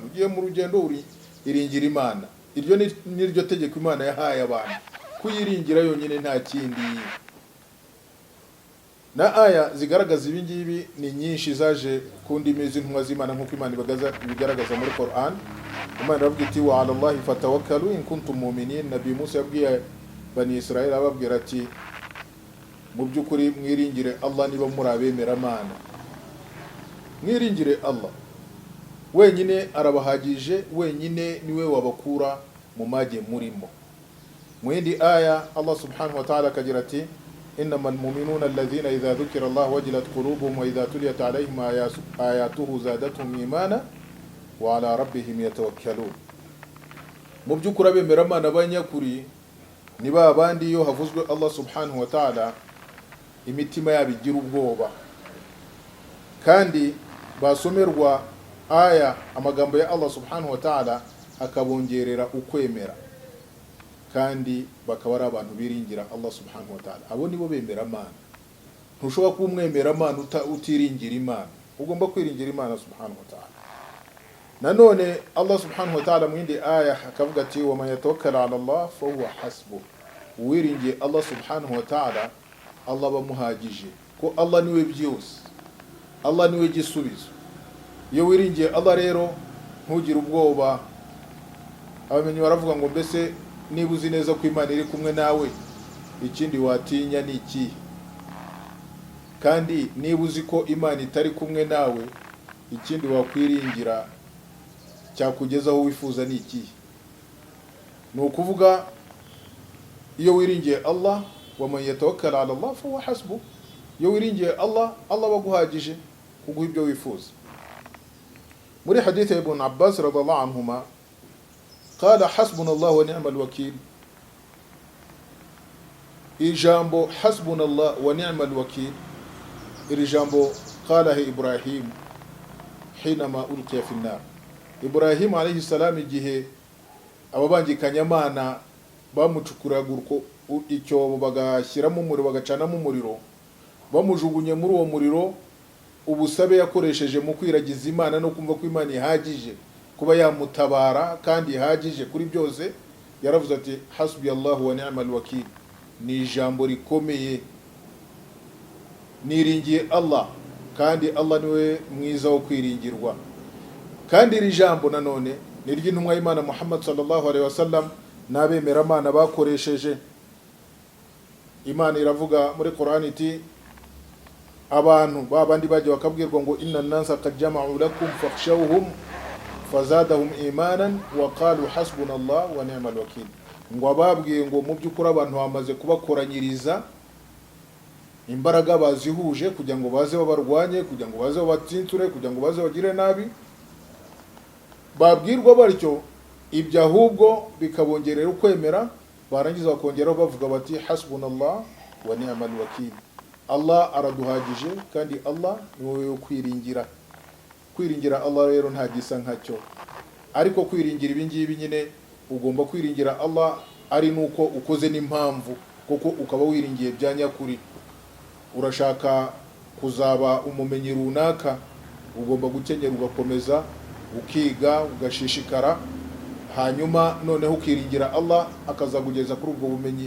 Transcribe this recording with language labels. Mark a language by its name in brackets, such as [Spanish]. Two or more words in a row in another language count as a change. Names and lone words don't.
[Kinyarwanda] Ugiye mu rugendo, iringira Imana. Iryo ni ryo tegeko Imana yahaye abantu, kuyiringira yonyine nta kindi. Na aya zigaragaza ibi ngibi ni nyinshi, zaje ku ndimi z'intumwa z'Imana nk'uko Imana ibigaragaza muri Quran. Imana iravuga iti [Arabic] وعلى الله فتوكلوا إن كنتم مؤمنين. [Kinyarwanda] Nabi Musa yabwiye Bani Israel ababwira ati, mu byukuri mwiringire Allah niba muri abemera Mana. Mwiringire Allah wenyine, arabahagije, wenyine niwe wabakura mu mage murimo. Mu yindi aya Allah [Arabic] سبحانه وتعالى [Kinyarwanda] akagira ati, [Arabic] إنما المؤمنون الذين إذا ذكر الله وجلت قلوبهم وإذا تليت عليهم آياته زادتهم إيمانا وعلى ربهم يتوكلون. [Kinyarwanda] Mu byukuri abemera Mana banyakuri ni ba bandi iyo havuzwe Allah [Arabic] سبحانه وتعالى [Kinyarwanda] imitima yabo igira ubwoba, kandi basomerwa aya amagambo ya Allah [Arabic] سبحانه وتعالى [Kinyarwanda] akabongerera ukwemera, kandi bakaba ari abantu biringira Allah [Arabic] سبحانه وتعالى. [Kinyarwanda] Abo nibo bemera Mana. Ntushobora kuba umwemera Mana utiringira Imana. Ugomba kwiringira Imana [Arabic] سبحانه وتعالى. [Kinyarwanda] Nanone Allah [Arabic] سبحانه وتعالى [Kinyarwanda] mu yindi aya akavuga ati, [Arabic] ومن يتوكل على الله فهو حسبه. [Kinyarwanda] Uwiringiye Allah [Arabic] سبحانه وتعالى, [Kinyarwanda] Allah bamuhagije, ko Allah niwe byose, Allah niwe gisubizo. Iyo wiringiye Allah rero ntugire ubwoba. Abamenyi baravuga ngo mbese niba uzi neza ko Imana iri kumwe nawe, ikindi watinya ni iki? Kandi niba uzi ko Imana itari kumwe nawe, ikindi wakwiringira cyakugeza aho wifuza ni iki? Ni ukuvuga iyo wiringiye [Arabic] Allah, ومن يتوكل على الله فهو حسبه. [Kinyarwanda] Iyo wiringiye Allah, Allah baguhagije kuguha ibyo wifuza. Muri hadith ya [Arabic] Ibn Abbas رضي الله عنهما قال حسبنا الله ونعم الوكيل. Ijambo حسبنا الله ونعم الوكيل, [Kinyarwanda] iri jambo [Arabic] قالها إبراهيم حينما ألقي في النار. [Kinyarwanda] Ibrahim [Arabic] عليه السلام [Kinyarwanda] igihe ababangikanya Mana bamucukuraga icyobo bagashyiramo umuriro, bagacanamo umuriro, bamujugunye muri uwo muriro, ubusabe yakoresheje mu kwiragiza Imana no kumva ko Imana ihagije kuba yamutabara kandi ihagije kuri byose, yaravuze ati [Arabic] حسبي الله ونعم الوكيل, [Kinyarwanda] ni ijambo rikomeye, niringiye Allah kandi Allah niwe mwiza wo kwiringirwa. Kandi iri jambo nanone ni ry'intumwa y'Imana Muhammad [Arabic] صلى الله عليه وسلم [Kinyarwanda] n'abemera Imana bakoresheje. Imana iravuga muri Qur'an iti abantu babandi baje bakabwirwa ngo inna an-nasa qad jama'u lakum fakhshawhum fazadahum [Arabic] إيمانا وقالوا حسبنا الله ونعم الوكيل, [Kinyarwanda] ngo ababwiye ngo mu by'ukuri abantu bamaze kubakoranyiriza imbaraga bazihuje kugira ngo baze babarwanye, kugira ngo baze babatinture, kugira ngo baze bagire nabi, babwirwa batyo ibyo ahubwo bikabongerera ukwemera, barangiza bakongeraho bavuga bati [Arabic] حسبنا الله ونعم الوكيل, [Kinyarwanda] Allah araduhagije kandi Allah niwe yo kwiringira. Kwiringira Allah rero nta gisa nkacyo, ariko kwiringira ibingibi nyine ugomba kwiringira Allah ari nuko ukoze n'impamvu, kuko ukaba wiringiye bya nyakuri. Urashaka kuzaba umumenyi runaka, ugomba gukenyera ugakomeza ukiga ugashishikara, hanyuma noneho ukiringira Allah akazagugeza kuri ubwo bumenyi.